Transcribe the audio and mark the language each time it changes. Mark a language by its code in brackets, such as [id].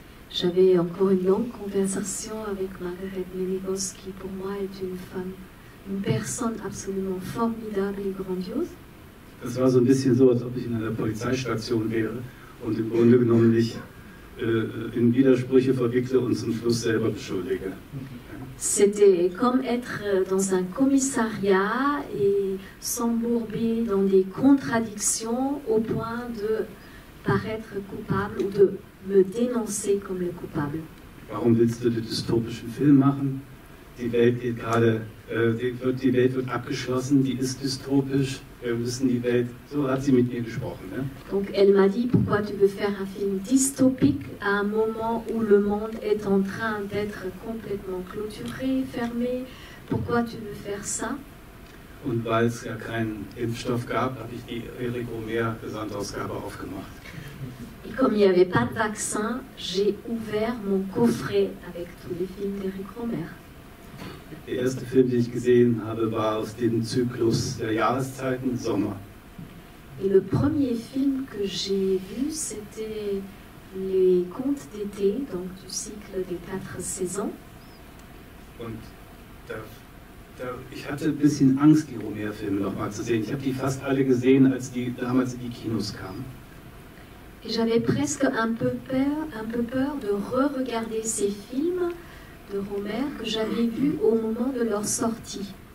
[fr] J'avais encore une longue conversation avec Margaret Menegos qui pour moi est une femme, une personne absolument formidable et grandiose. [de] Das war so ein bisschen so, als ob ich in einer Polizeistation wäre und im Grunde genommen mich in Widersprüche verwickle und zum Schluss selber beschuldige. [fr] C'était comme être dans un commissariat et s'embourber dans des contradictions au point de paraître coupable ou de me dénoncer comme le coupable. [de] Warum willst du den dystopischen Film machen? Die Welt geht gerade, die Welt wird abgeschlossen, die ist dystopisch. Wir müssen die Welt, so hat sie mit mir gesprochen. Ne? [fr] Donc elle m'a dit pourquoi tu veux faire un film dystopique à un moment où le monde est en train d'être complètement clôturé, fermé. Pourquoi tu veux faire ça? [de] Und weil es ja keinen Impfstoff gab, habe ich die Éric Rohmer Gesamtausgabe aufgemacht. [fr] Et comme il n'y avait pas de vaccin, j'ai ouvert mon coffret avec tous les films d'Éric Rohmer. [de] Der erste Film, den ich gesehen habe, war aus dem Zyklus der Jahreszeiten, Sommer. [fr] Et le premier film que j'ai vu, c'était Les Contes d'été, donc du cycle des 4 saisons. [de] Und ich hatte ein bisschen Angst, die Rohmer-Filme nochmal zu sehen. Ich habe die fast alle gesehen, als die damals in die Kinos kamen. [fr] Et j'avais presque un peu peur de re-regarder ces films de Rohmer que j'avais vus au moment de leur sortie.